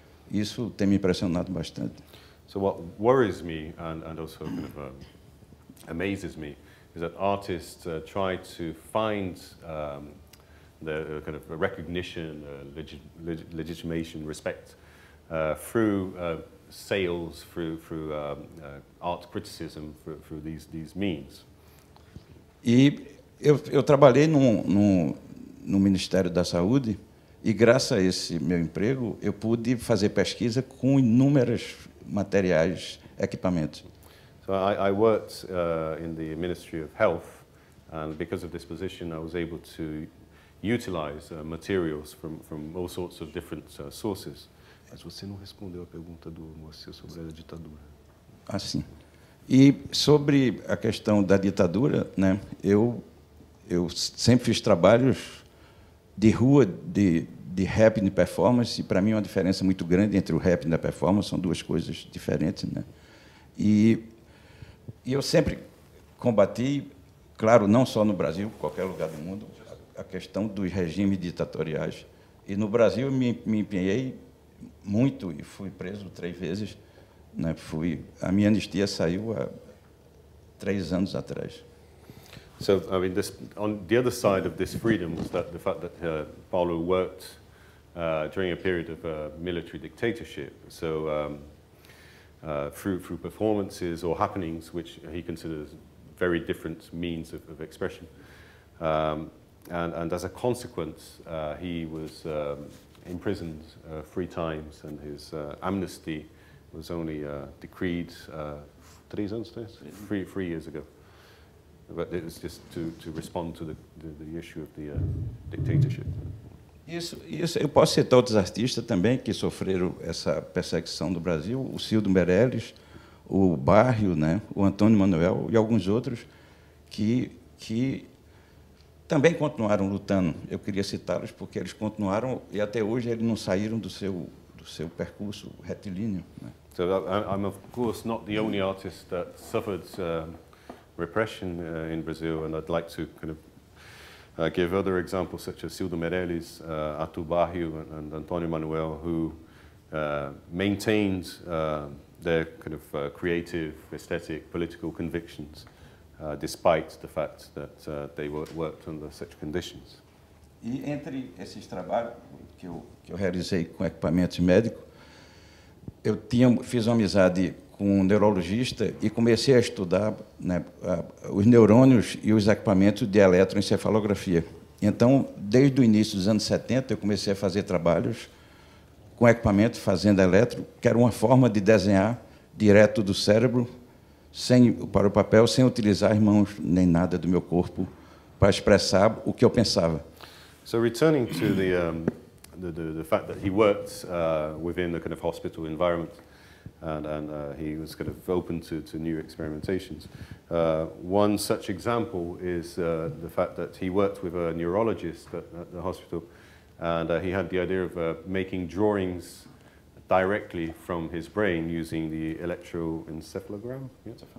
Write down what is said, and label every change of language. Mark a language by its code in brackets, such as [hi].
[pt] Isso tem me impressionado bastante. [en] So what worries me and also kind of amazes me is that artists try to find the kind of recognition, legitimation, respect through sales, through art criticism, through these means. [pt] E eu trabalhei no Ministério da Saúde e, graças a esse meu emprego, eu pude fazer pesquisa com inúmeros materiais, equipamentos. [en] So I worked in the Ministry of Health, and because of this position, I was able to utilize materials from all sorts of different sources. [pt] Mas você não respondeu a pergunta do Moacir sobre a ditadura. Ah, sim. E sobre a questão da ditadura, né, eu sempre fiz trabalhos de rua, de rap e de performance, e para mim é uma diferença muito grande entre o rap e a performance, são duas coisas diferentes, né? E eu sempre combati, claro, não só no Brasil, em qualquer lugar do mundo, a questão dos regimes ditatoriais. E no Brasil me empenhei muito e fui preso 3 vezes. Né? A minha anistia saiu há 3 anos atrás. [en] So, I mean, on the other side of this freedom was that the fact that Paulo worked during a period of military dictatorship. So, through performances or happenings, which he considers very different means of expression, and as a consequence, he was imprisoned 3 times, and his amnesty was only decreed [pt] 3 anos, [en] 3 years ago. But it was just to respond to the issue of the dictatorship. [pt] Isso, eu posso citar outros artistas também que sofreram essa perseguição do Brasil, o Cildo Meirelles, o Barrio, né, o Antônio Manuel e alguns outros que também continuaram lutando. Eu queria citá-los porque eles continuaram e até hoje eles não saíram do seu percurso retilíneo, né? [en] So I'm of course not the only artist that suffered repression in Brazil, and I'd like to kind of give other examples such as Cildo Meirelles, Arthur Barrio, and Antonio Manuel, who maintained their kind of creative, aesthetic, political convictions, despite the fact that they worked under such conditions. [pt] E entre esses trabalhos que eu realizei com equipamentos médicos, eu fiz uma amizade com um neurologista e comecei a estudar, né, os neurônios e os equipamentos de eletroencefalografia. Então, desde o início dos anos 70, eu comecei a fazer trabalhos com equipamento fazendo eletro, que era uma forma de desenhar direto do cérebro, para o papel, sem utilizar as mãos nem nada do meu corpo para expressar o que eu pensava. [en] So returning to the fact that he worked within the kind of hospital environment, and he was kind of open to new experimentations. One such example is the fact that he worked with a neurologist at the hospital, and he had the idea of making drawings directly from his brain using the electroencephalogram. Yeah?